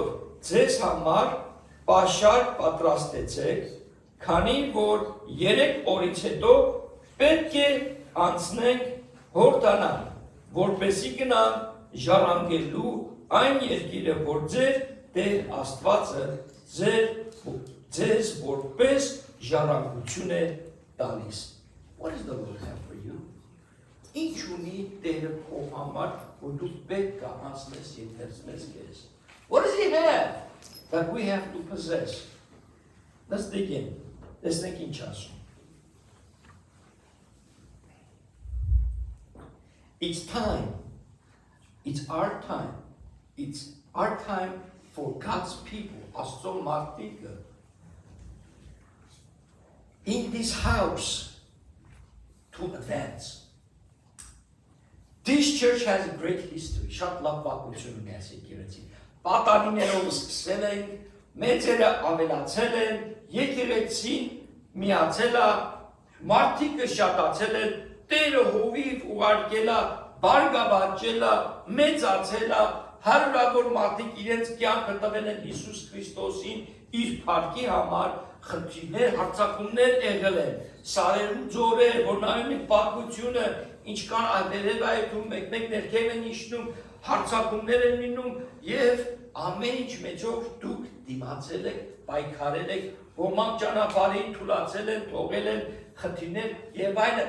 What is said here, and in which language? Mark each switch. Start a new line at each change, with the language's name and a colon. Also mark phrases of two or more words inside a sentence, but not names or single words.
Armenian: ձեզ համար պաշար պատրաստեցեք, քանի որ 3 օրից հետո պետք է անցնենք Հորդանան, որպեսզի գնանք ժառանգելու այն երկիրը, որ ձեր Տեր Աստվածը ձեզ որպես ժառանգություն է տալիս.
English: What does the Lord have for you?
Armenian: Ինչ ունի Տերը քո համար, որ դու պետք է անցնես եթերցնես քեզ?
English: What does he have that we have to possess? Let's dig in. Let's think in chasm. It's time. It's our time. It's our time for God's people,
Armenian: Աստծո մարդիկը,
English: in this house to advance. This church has a great history.
Armenian: Շատ լավ պատմություն ունի այս եկեղեցին. Պատանիներով սկսել են, մեծերը ավելացել են, եկեղեցին միացել է, մարդիկը շատացել են, Տերը հովիվ ուղարկել է, բարգավաճել է, մեծացել է, հարյուրավոր մարդիկ իրենց կյանքը տվել են Հիսուս Քրիստոսին իր փառքի համար, խնդիրներ, հարձակումներ եղել են, սարերու ձորեր, որ նայում են պատմությունը, ինչ կան այդերևայում, մեկ-մեկ ներքև են իջնում, հարձակումներ են լինում եւ ամեն ինչ մեջով դուք դիմացել եք, պայքարել եք, ոմանք ճանապարհին թուլացել են, թողել են խնդիրներ եւ այլն.